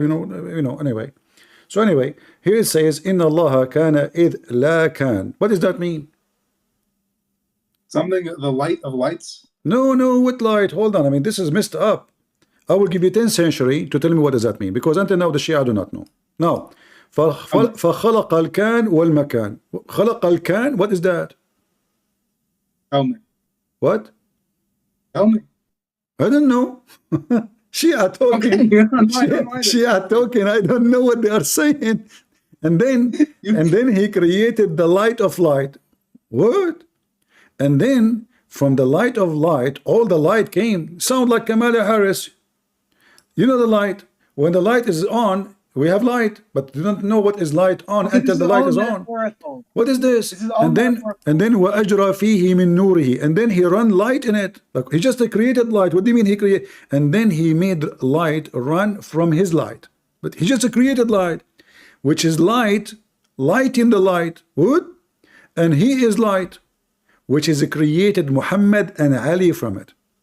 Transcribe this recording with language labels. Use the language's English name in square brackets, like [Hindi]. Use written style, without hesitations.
[English] You know. Anyway. So anyway, here it says, [Arabic] "Inna Allah kana id la kan." [English] What does that mean? Something, the light of lights? No, what light? Hold on. I mean, this is messed up. I will give you 10th century to tell me what does that mean, because until now the Shia do not know. [Arabic] Now, فخلق الكان والمكان. خلق الكان, [English] what is that? Tell me. What? Tell me. I don't know. Shia talking. Shia talking. I don't know what they are saying. And then he created the light of light. What? And then from the light of light, all the light came. Sound like Kamala Harris. You know the light. When the light is on, we have light, but you don't know what is light on until the light is on. What is this? And then [Arabic] وَأَجْرَى فِيهِ مِن نُورِهِ. [English] And then he run light in it. Like he just created light. What do you mean he created? And then he made light run from his light. But he just created light, which is light in the light. What? And he is light, which is created Muhammad and Ali from it.